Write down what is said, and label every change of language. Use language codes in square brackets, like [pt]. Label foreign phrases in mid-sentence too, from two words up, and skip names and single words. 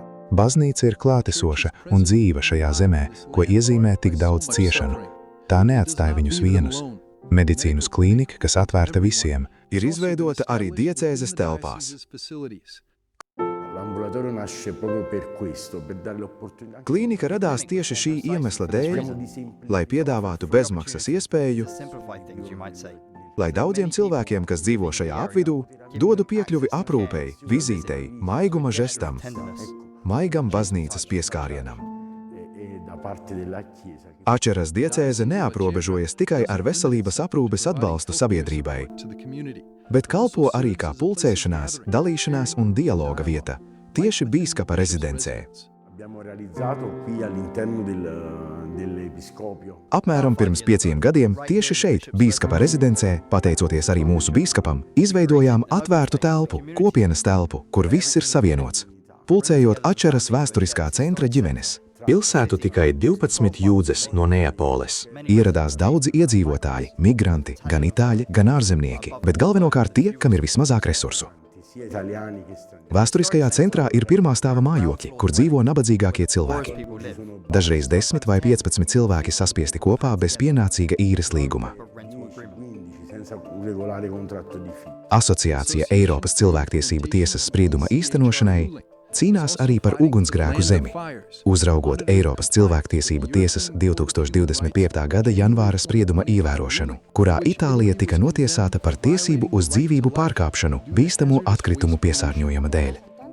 [lv] Baznīca ir klātesoša un dzīva šajā zemē, ko iezīmē tik daudz ciešanu. Tā neatstāja viņus vienus. Medicīnas klīnika, kas atvērta visiem, Ir izveidota arī diecēzes telpās. [it] L'ambulatorio nasce proprio per questo, per dare l'opportunità. [lv] Klīnika radās tieši šī iemesla dēļ, lai piedāvātu bezmaksas iespēju, lai daudziem cilvēkiem, kas dzīvo šajā apvidū, dodu piekļuvi aprūpei, vizītei, maiguma žestam, maigam baznīcas pieskārienam. [it] Da parte della Chiesa. [lv] Ačeras diecēze neaprobežojas tikai ar veselības aprūpes atbalstu sabiedrībai, bet kalpo arī kā pulcēšanās, dalīšanās un dialoga vieta, tieši bīskapa rezidencē. [it] Abbiamo realizzato qui all'interno dell'episcopio. [lv] Apmēram pirms 5 gadiem tieši šeit, bīskapa rezidencē, pateicoties arī mūsu bīskapam, izveidojām atvērtu telpu, kopienas telpu, kur viss ir savienots, pulcējot Ačeras vēsturiskā centra ģimenes. Pilsētu tikai 12 jūdzes no Neapoles. Ieradās daudzi iedzīvotāji, migranti, gan itāļi, gan ārzemnieki, bet galvenokārt tie, kam ir vismazāk resursu. [it] Sia italiani che stranieri. [lv] Vēsturiskajā centrā ir pirmā stāva mājokļi, kur dzīvo nabadzīgākie cilvēki. Dažreiz 10 vai 15 cilvēki saspiesti kopā bez pienācīga īres līguma. [it] 15 senza un regolare contratto di affitto. [lv] Asociācija Eiropas cilvēktiesību tiesas sprieduma īstenošanai cīnās arī par ugunsgrēku zemi, uzraugot Eiropas cilvēktiesību tiesas 2025. gada janvāra sprieduma ievērošanu, kurā Itālija tika notiesāta par tiesību uz dzīvību pārkāpšanu bīstamo atkritumu piesārņojuma dēļ.